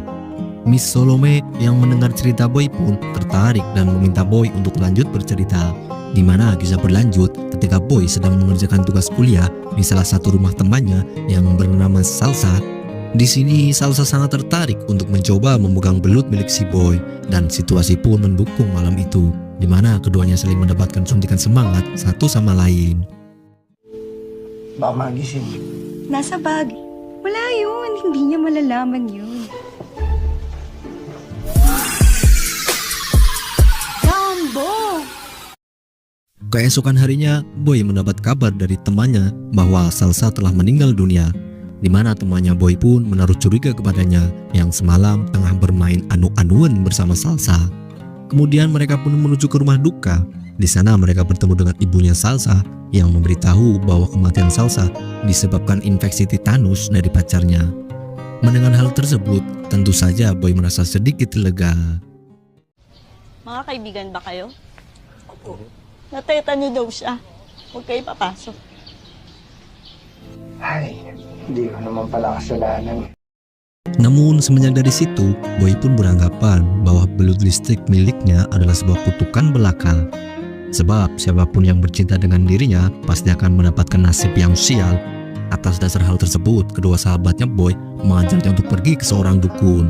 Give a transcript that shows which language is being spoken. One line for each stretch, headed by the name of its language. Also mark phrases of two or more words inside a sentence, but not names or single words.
Indonesian: Miss Salome yang mendengar cerita Boy pun tertarik dan meminta Boy untuk lanjut bercerita, di mana kisah berlanjut ketika Boy sedang mengerjakan tugas kuliah di salah satu rumah temannya yang bernama Salsa. Di sini Salsa sangat tertarik untuk mencoba memegang belut milik si Boy, dan situasi pun mendukung malam itu, di mana keduanya saling mendapatkan suntikan semangat satu sama lain.
Filipino: Baka magising. Nasa bag. Wala yun. Hindi niya malalaman yun. Jumbo!
Indonesian: Keesokan harinya, Boy mendapat kabar dari temannya bahwa Salsa telah meninggal dunia, di mana temannya Boy pun menaruh curiga kepadanya yang semalam tengah bermain anu-anuan bersama Salsa. Kemudian mereka pun menuju ke rumah duka. Di sana mereka bertemu dengan ibunya Salsa yang memberitahu bahwa kematian Salsa disebabkan infeksi tetanus dari pacarnya. Mendengar hal tersebut, tentu saja Boy merasa sedikit lega.
Filipino: Mga kaibigan ba kayo? Opo. Natetano daw siya. Huwag kayo papasok. Ay, hindi ko naman pala kasalanan.
Indonesian: Namun semenjak dari situ, Boy pun beranggapan bahwa belut listrik miliknya adalah sebuah kutukan belaka. Sebab siapapun yang bercinta dengan dirinya pasti akan mendapatkan nasib yang sial. Atas dasar hal tersebut, kedua sahabatnya Boy mengajaknya untuk pergi ke seorang dukun.